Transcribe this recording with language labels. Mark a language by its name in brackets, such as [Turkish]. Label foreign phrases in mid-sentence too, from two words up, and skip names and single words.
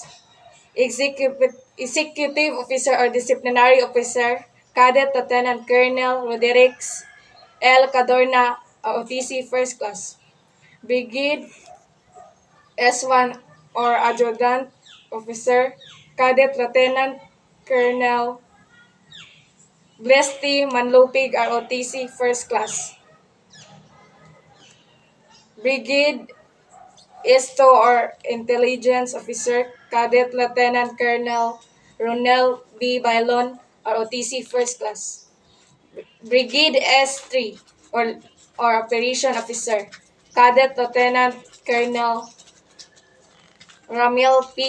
[English] Executive Officer or Disciplinary Officer Cadet Lieutenant Colonel Roderick L. Cadorna, ROTC First Class. Brigade S1 or Adjutant Officer Cadet Lieutenant Colonel Blesty Manlupig, ROTC First Class. Brigade Esto or Intelligence Officer Cadet Lieutenant Colonel Ronel B. Bailon, ROTC First Class. Brigade S3 or Operation Officer Cadet Lieutenant Colonel Ramil P.